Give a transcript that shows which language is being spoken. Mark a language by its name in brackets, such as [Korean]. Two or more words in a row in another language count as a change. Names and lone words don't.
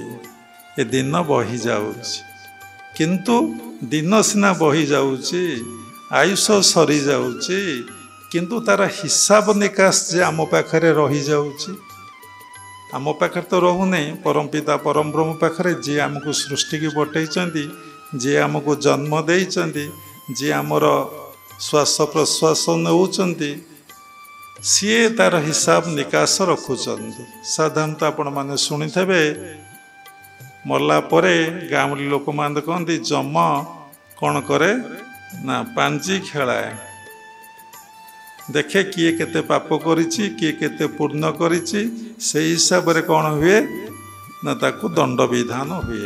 [Odia] ଏ ଦିନ ବହି ଯାଉଛି, କିନ୍ତୁ ଦିନ ସିନା ବହି ଯାଉଛି, ଆୟୁଷ ସରିଯାଉଛି, କିନ୍ତୁ ତାର ହିସାବ ନିକାଶ ଯେ ଆମ ପାଖରେ ରହିଯାଉଛି। ଆମ ପାଖରେ ତ ରହୁନି, ପରମପିତା ପରମ ବ୍ରହ୍ମ ପାଖରେ, ଯିଏ ଆମକୁ ସୃଷ୍ଟିକି ବଟେଇଛନ୍ତି, ଯିଏ ଆମକୁ ଜନ୍ମ ଦେଇଛନ୍ତି, ଯିଏ ଆମର ଶ୍ୱାସ ପ୍ରଶ୍ୱାସ ନେଉଛନ୍ତି ସିଏ ତା'ର ହିସାବ ନିକାଶ ରଖୁଛନ୍ତି। ସାଧାରଣତଃ ଆପଣ ମାନେ ଶୁଣିଥିବେ ମଲା ପରେ ଗାଉଁଲି ଲୋକ ମାନେ କହନ୍ତି ଯମ କ'ଣ କରେ ନା ପାଞ୍ଜି ଖୋଲାଏ, ଦେଖେ କିଏ କେତେ ପାପ କରିଛି କିଏ କେତେ ପୁଣ୍ୟ କରିଛି, ସେ ହିସାବ ରେ କ'ଣ ହୁଏ ନା ତାକୁ ଦଣ୍ଡ ବିଧାନ ହୁଏ।